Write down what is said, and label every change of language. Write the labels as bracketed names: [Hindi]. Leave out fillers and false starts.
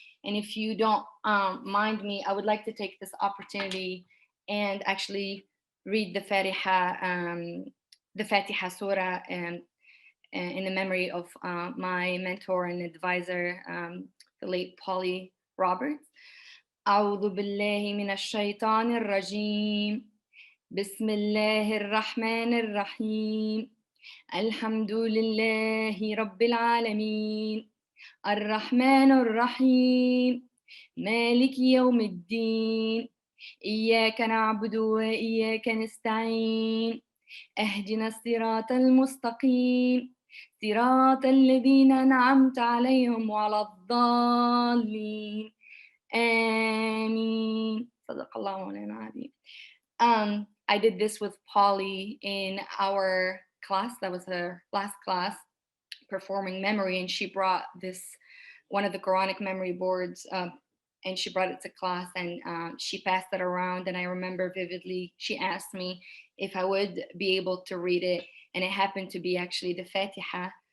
[English] And if you don't mind me, I would like to take this opportunity and actually read the Fatiha Surah in the memory of my mentor and advisor, the late Polly Roberts. [Arabic] أعوذ بالله من الشيطان الرجيم بسم الله الرحمن الرحيم الحمد لله رب العالمين الرحمن الرحيم مالك يوم الدين إياك نعبد وإياك نستعين اهدنا الصراط المستقيم صراط الذين أنعمت عليهم ولا الضالين آمين صدق الله مولانا العظيم. [English] I did this with Polly in our class. That was her last class, performing memory, and she brought one of the Quranic memory boards, and she brought it to class, and she passed it around. And I remember vividly, she asked me if I would be able to read it, and it happened to be actually the Fatiha.